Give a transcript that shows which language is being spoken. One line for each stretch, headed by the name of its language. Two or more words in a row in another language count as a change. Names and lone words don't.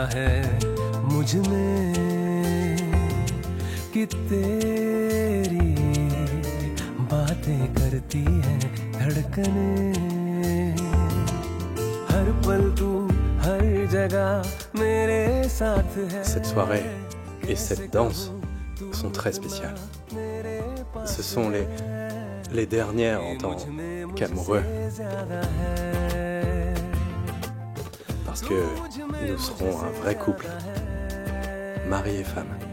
Hindi: है मुझ में कि तेरी बातें करती हैं धड़कनें हर पल तू हर जगह मेरे साथ है.
French: Cette soirée et cette danse sont très spéciales. Ce sont les dernières en tant qu'amoureux. Parce que nous serons un vrai couple, mari et femme.